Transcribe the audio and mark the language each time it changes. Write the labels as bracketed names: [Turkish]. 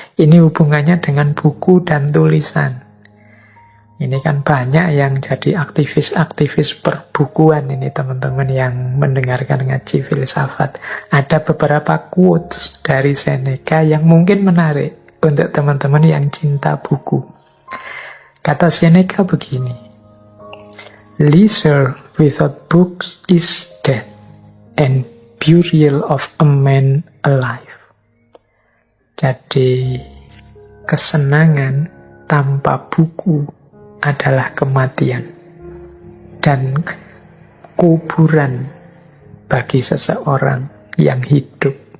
[Indonesian] Ini hubungannya dengan buku dan tulisan. Ini kan banyak yang jadi aktivis-aktivis perbukuan ini teman-teman yang mendengarkan ngaji filsafat. Ada beberapa quotes dari Seneca yang mungkin menarik untuk teman-teman yang cinta buku. Kata Seneca begini, [English] "Leisure without books is death, and burial of a man alive." [Indonesian] Jadi, kesenangan tanpa buku adalah kematian, dan kuburan bagi seseorang yang hidup.